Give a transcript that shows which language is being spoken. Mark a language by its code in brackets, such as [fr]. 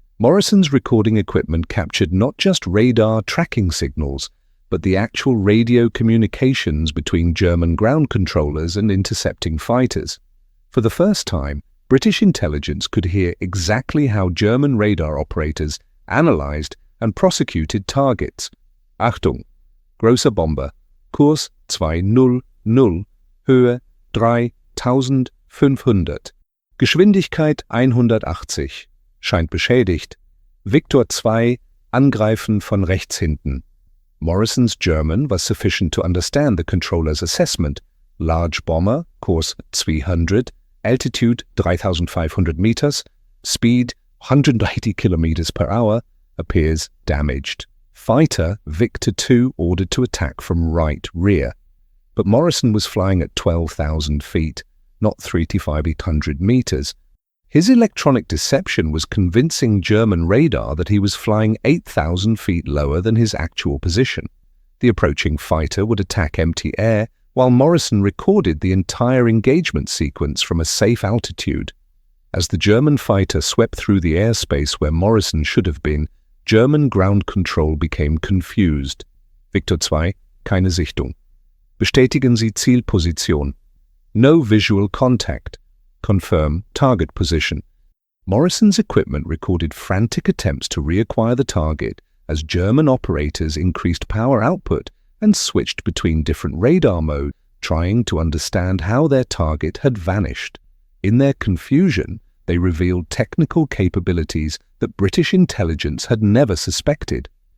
[en] Morrison's recording equipment captured not just radar tracking signals, but the actual radio communications between German ground controllers and intercepting fighters. For the first time, British intelligence could hear exactly how German radar operators analyzed and prosecuted targets. [de] Achtung! Großer Bomber, Kurs 200, Höhe 3500, Geschwindigkeit 180, scheint beschädigt. Victor 2, Angreifen von rechts hinten. [en] Morrison's German was sufficient to understand the controller's assessment. Large bomber, course 200, altitude 3,500 meters, speed 180 kilometers per hour, appears damaged. Fighter Victor 2 ordered to attack from right rear. But Morrison was flying at 12,000 feet, not 3,500 meters. His electronic deception was convincing German radar that he was flying 8,000 feet lower than his actual position. The approaching fighter would attack empty air, while Morrison recorded the entire engagement sequence from a safe altitude. As the German fighter swept through the airspace where Morrison should have been, German ground control became confused. [de] Victor 2, keine Sichtung. Bestätigen Sie Zielposition. [en] No visual contact. Confirm target position. Morrison's equipment recorded frantic attempts to reacquire the target as German operators increased power output and switched between different radar modes, trying to understand how their target had vanished. In their confusion, they revealed technical capabilities that British intelligence had never suspected.